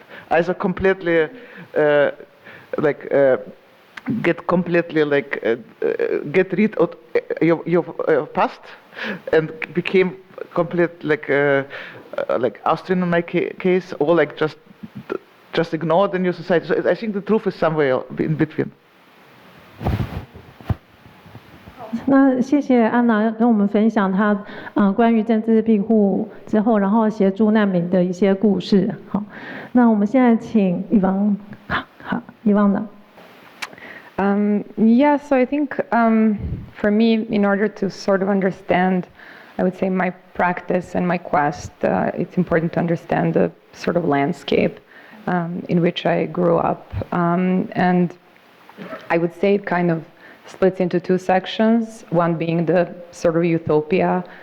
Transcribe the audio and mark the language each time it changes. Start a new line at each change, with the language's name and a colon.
English: Either completely, get completely, get rid of your past and became complete, like Austrian in my case, or just ignore the new society. So I think the truth is somewhere in between.
Chinese: 那谢谢安娜跟我们分享她关于政治庇护之后，然后协助难民的一些故事。好，那我们现在请Ivana。
English: Yeah, so I think for me, in order to sort of understand, I would say, my practice and my quest, it's important to understand the sort of landscape in which I grew up. And I would say it kind of splits into two sections, one being the sort of utopia